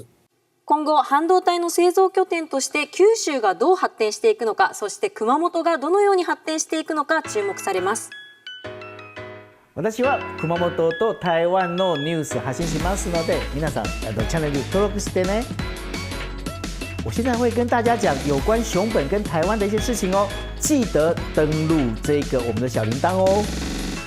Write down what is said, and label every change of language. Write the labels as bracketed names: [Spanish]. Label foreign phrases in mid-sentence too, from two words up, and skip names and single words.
[Japanese] 今後半導体の製造拠点として九州がどう発展していくのか、そして熊本がどのように発展していくのか注目されます。私は熊本と台湾のニュース発信しますので，皆さんチャンネル登録してね。 [Chinese] 我现在会跟大家讲有关熊本跟台湾的一些事情哦，记得登录这个我们的小铃铛哦。